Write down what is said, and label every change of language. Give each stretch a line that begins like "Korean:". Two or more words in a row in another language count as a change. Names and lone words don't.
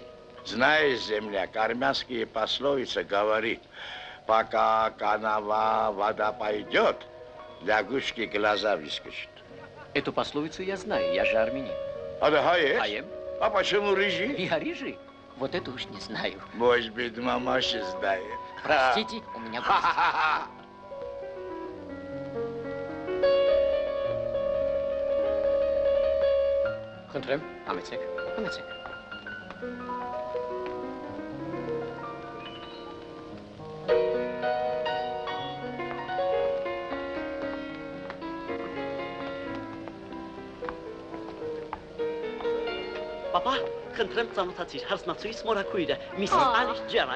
Russian: Знаешь, земляк, армянские пословицы говорит, пока канава вода пойдет, лягушки глаза выскочат. Эту пословицу я знаю, я же армянин. А да хаешь? Хаем. А почему рыжий? Я рыжий? Вот это уж не знаю. Может быть, мамаша знает. Простите, у меня гость.
Armenian: Խնդրեմ, համեցեք, համեցեք։ Պապա, խնդրեմ ծանոթացիր հարսնացուիս մորակույրը, Միսիս Ալիս Ջերալդ։